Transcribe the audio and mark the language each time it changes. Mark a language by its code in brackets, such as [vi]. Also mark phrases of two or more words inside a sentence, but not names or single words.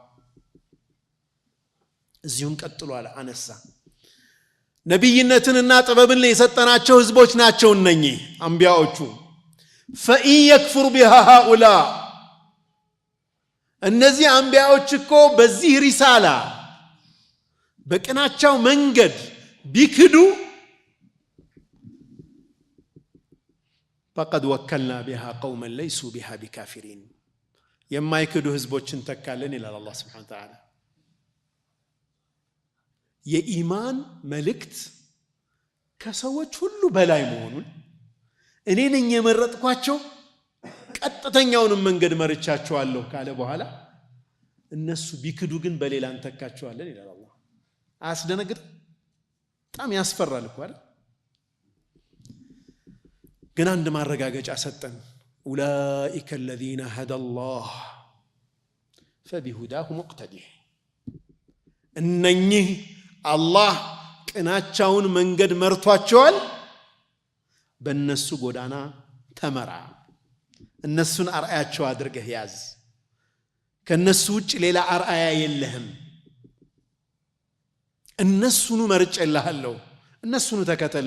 [am] እዚሁም ቀጥሏል አነሳ። ነቢይነትንና ጥበብን የሰጠናቸው ህዝቦች ናቸው እነኚህ አንቢያዎቹ። [ar] فإن يكفر بها هؤلاء፣ [am] እነዚህ አንቢያዎች እኮ በዚህ ሪሳላ በቅናቸው መንገድ ቢክዱ [ar] فقد وكلنا بها قوما ليسوا بها بكافرين [am] የማይክዱ ህዝቦችን ተካለን ይላል አላህ [ar] سبحانه وتعالى [am] የኢማን መልእክት ከሰዎች ሁሉ በላይ መሆኑን እኔ ነኝ የመረጥኳቸው ቀጥተኛውን መንገድ መርቻቸዋለሁ ካለ በኋላ እነሱ ቢክዱ ግን በሌላ እንተካቸዋለን ይላል አላህ አስደነግጥ በጣም ያስፈራል እኮ አይደል ግን አንድ ማረጋገጫ ሰጠን [ar] أولئك الذين هدى الله فبهداه مقتدي [am] እነኚህ አላህ ቅናቻውን መንገድ መርቷቸዋል በእነሱ ጎዳና ተመራ እነሱን አርአያቸው አድርገህ ያዝ ከነሱ ውጭ ሌላ አርአያ የለህም እነሱኑ መርጬልሃለሁ እነሱኑ ተከተል